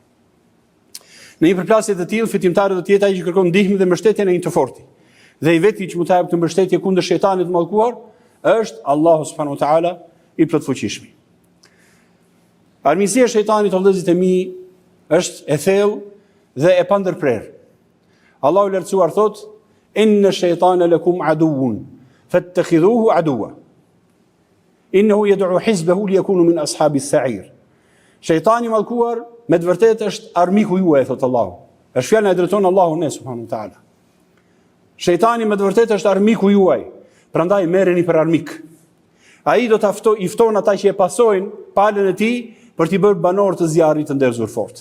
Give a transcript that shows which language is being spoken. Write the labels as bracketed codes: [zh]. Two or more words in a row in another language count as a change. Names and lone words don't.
[sq] Në një përplasje të tillë, fitimtari do të jetë ai që kërkon ndihmën dhe mbështetjen e një të fortit. Dhe i veti që mund të japë këtë mbështetje kundër shejtanit të mallkuar, është Allahu [ar] سبحانه وتعالى [sq] i plot fuqishëm. Armiqësia e shejtanit, o vëllezërit e mi, është e thellë dhe e pandërprer. Allahu i lartësuar thot: [ar] "إن الشيطان لكم عدو فاتخذوه عدوا. إنه يدعو حزبه ليكونوا من أصحاب السعير." [sq] Shejtani mallkuar me të vërtetë është armiku juaj, thot Allahu. Është fjala e drejton Allahu ne [ar] سبحانه وتعالى. [sq] Shejtani me të vërtetë është armiku juaj. Prandaj merreni për armik. Ai do të i fton ata që e pasojnë palën e tij për t'i bërë banor të zjarrit të nderzur fort.